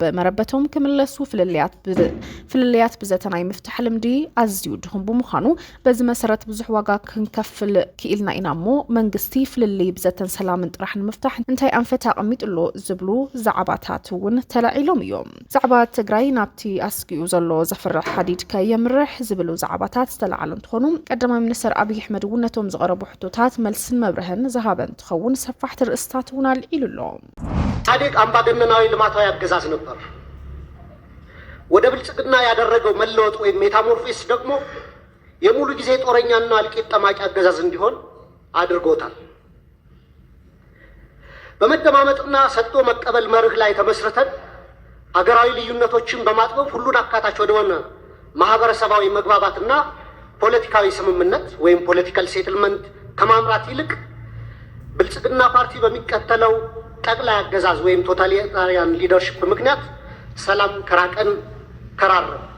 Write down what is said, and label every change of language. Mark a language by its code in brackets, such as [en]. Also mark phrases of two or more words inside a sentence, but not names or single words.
[ti] መረበቶም ክምለሱ ፍልልያት ብዘተ ናይ ምፍታሕ ልምዲ ኣዝዩ ድኹም ብምዃኑ በዚ መሰረት ብዙሕ ዋጋ ክንከፍል ክኢልና ኢና እሞ መንግስቲ ፍልልይ ብዘተን ሰላምን ጥራሕ ንምፍታሕ እንታይ ኣንፈት ኣቐሚጡሎ ዝብሉ ዛዕባታት እውን ተላዒሎም እዮም። ዛዕባ ትግራይ ናብቲ ኣስጊኡ ዘሎ ዘፍርሕ ሓዲድ ከየምርሕ ዝብሉ ዛዕባታት ዝተለዓሉ እንትኾኑ ቀዳማይ ሚኒስትር አብይ አሕመድ እውን ነቶም ዝቐረቡ ሕቶታት መልስን መብርህን ዝሃበ እንትኸውን ሰፋሕቲ ርእስታት እውን ኣልዒሉሎም። [am] ኢህአዴግ አምባገነናዊ ልማታዊ አገዛዝ ነበር። ወደ ብልጽግና ያደረገው መለወጥ ወይም ሜታሞርፎሲስ ደግሞ የሙሉ ጊዜ ጦረኛና እልቂት ጠማቂ አገዛዝ እንዲሆን አድርጎታል። በመደማመጥና ሰጥቶ መቀበል መርህ ላይ ተመስርተን አገራዊ ልዩነቶችን በማጥበብ ሁሉን አካታች ወደሆነ ማህበረሰባዊ መግባባትና ፖለቲካዊ ስምምነት ወይም ፖለቲካል ሴትልመንት ከማምራት ይልቅ ብልጽግና ፓርቲ በሚከተለው ጠቅላይ አገዛዝ ወይም ቶታሊታሪያን ሊደርሺፕ ምክንያት ሰላም ከራቀን ከራረ።